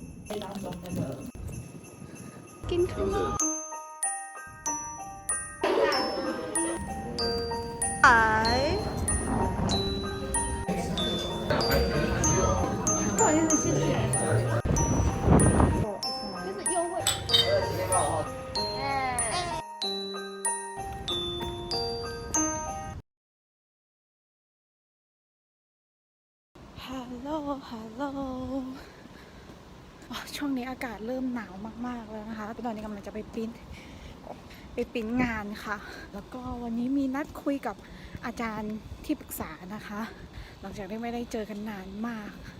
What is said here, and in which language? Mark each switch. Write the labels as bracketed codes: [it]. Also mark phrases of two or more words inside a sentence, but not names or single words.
[th] กินข้างนอกขาย [zh] 不好意思，谢谢。就是优惠。 [th] ฮัลโหลช่วงนี้อากาศเริ่มหนาวมากๆแล้วนะคะตอนนี้กำลังจะไปปริ้นงานค่ะแล้วก็วันนี้มีนัดคุยกับอาจารย์ที่ปรึกษานะคะหลังจากที่ไม่ได้เจอกันนานมาก